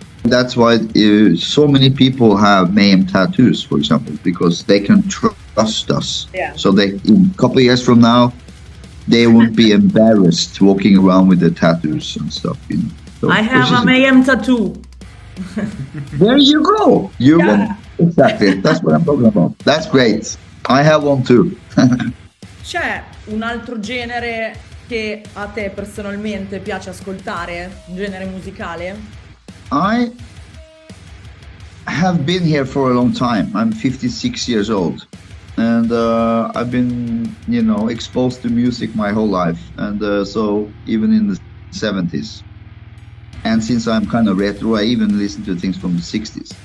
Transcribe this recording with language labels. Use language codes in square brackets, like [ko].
[en] That's why so many people have Mayhem tattoos, for example, because they can trust us. Yeah. So they, in a couple of years from now, they won't be embarrassed walking around with their tattoos and stuff. You know? So, I have a Mayhem tattoo. There you go. Exactly. That's what I'm talking about. That's great. I have one too. [it] C'è un altro genere che a te personalmente piace ascoltare? Un genere musicale? [en] I have been here for a long time. I'm 56 years old. And I've been, exposed to music my whole life. And so even in the 70s. And since I'm kind of retro, I even listen to things from the 60s.